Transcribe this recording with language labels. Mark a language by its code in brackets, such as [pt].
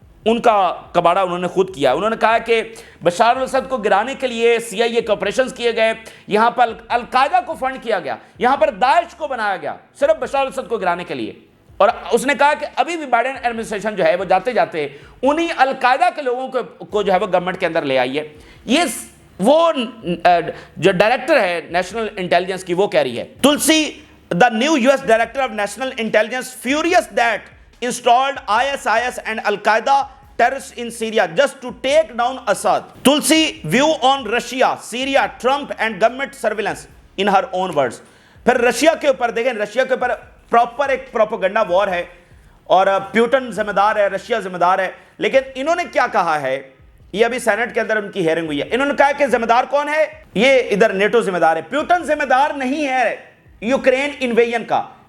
[ur] ان کا کباڑا انہوں نے خود کیا. انہوں نے کہا کہ بشار الاسد کو گرانے کے لیے CIA کے آپریشنز کیے گئے, یہاں پر القاعدہ کو فنڈ کیا گیا, یہاں پر داعش کو بنایا گیا صرف بشار الاسد کو گرانے کے لیے. اور اس نے کہا کہ ابھی بھی بائیڈن ایڈمنسٹریشن جو ہے وہ جاتے جاتے انہی القاعدہ کے لوگوں کو جو ہے وہ گورنمنٹ کے اندر لے آئی ہے. یہ وہ جو ڈائریکٹر ہے نیشنل انٹیلیجنس کی وہ کہہ رہی ہے. [en] Tulsi the new US director of national intelligence furious that installed ISIS and Al-Qaeda terrorists in Syria just to take down Assad. Tulsi view on Russia, Syria, Trump and government surveillance in her own words. [ur] پھر Russia کے اوپر دیکھیں, Russia کے اوپر proper ایک propaganda وار ہے اور Putin ذمہ دار ہے, رشیا ذمہ دار ہے. لیکن انہوں نے کیا کہا ہے, یہ ابھی سینٹ کے اندر ان کی ہیئرنگ ہوئی ہے, انہوں نے کہا کہ ذمہ دار کون ہے, یہ ادھر نیٹو ذمہ دار ہے, پیوٹن ذمہ دار نہیں ہے یوکرین انویژن کا.